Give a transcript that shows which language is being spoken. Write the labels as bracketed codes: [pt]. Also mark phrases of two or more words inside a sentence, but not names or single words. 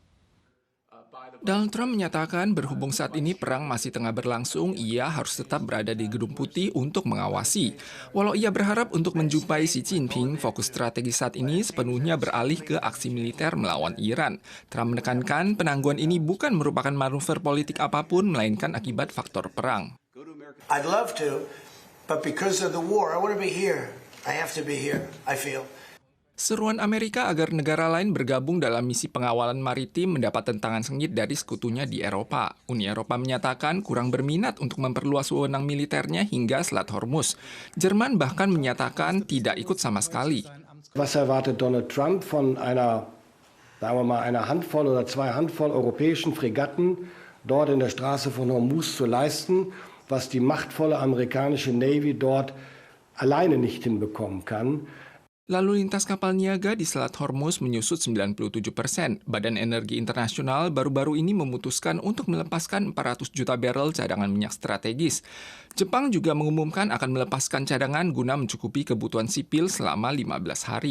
[id] Donald Trump menyatakan berhubung saat ini perang masih tengah berlangsung, ia harus tetap berada di Gedung Putih untuk mengawasi. Walau ia berharap untuk menjumpai Xi Jinping, fokus strategi saat ini sepenuhnya beralih ke aksi militer melawan Iran. Trump menekankan penangguhan ini bukan merupakan manuver politik apapun, melainkan akibat faktor perang. [en] I'd love to, but because of the war, I want to be here. I have to be here, I feel. [id] Seruan Amerika agar negara lain bergabung dalam misi pengawalan maritim mendapat tentangan sengit dari sekutunya di Eropa. Uni Eropa menyatakan kurang berminat untuk memperluas wewenang militernya hingga Selat Hormuz. Jerman bahkan menyatakan tidak ikut sama sekali. [de] Was erwartet Donald Trump von einer Handvoll oder 2 Handvoll europäischen Fregatten dort in der Straße von Hormuz zu leisten, was die machtvolle amerikanische Navy dort alleine nicht hinbekommen kann. [id] Lalu lintas kapal niaga di Selat Hormuz menyusut 97%. Badan Energi Internasional baru-baru ini memutuskan untuk melepaskan 400 juta barel cadangan minyak strategis. Jepang juga mengumumkan akan melepaskan cadangan guna mencukupi kebutuhan sipil selama 15 hari.